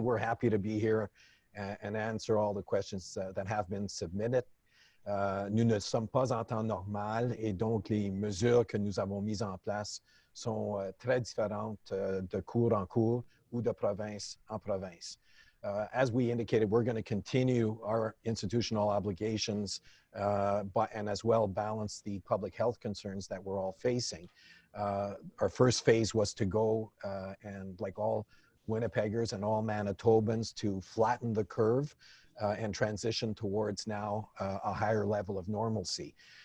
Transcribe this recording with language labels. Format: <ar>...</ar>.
<en>We're happy to be here and answer all the questions that have been submitted.</en> <fr>Nous ne sommes pas en temps normal et donc les mesures que nous avons mises en place sont très différentes de cour en cour ou de province en province.</fr> <en>As we indicated, we're going to continue our institutional obligations and as well balance the public health concerns that we're all facing. Our first phase was to go and like all Winnipeggers and all Manitobans to flatten the curve and transition towards now a higher level of normalcy.</en>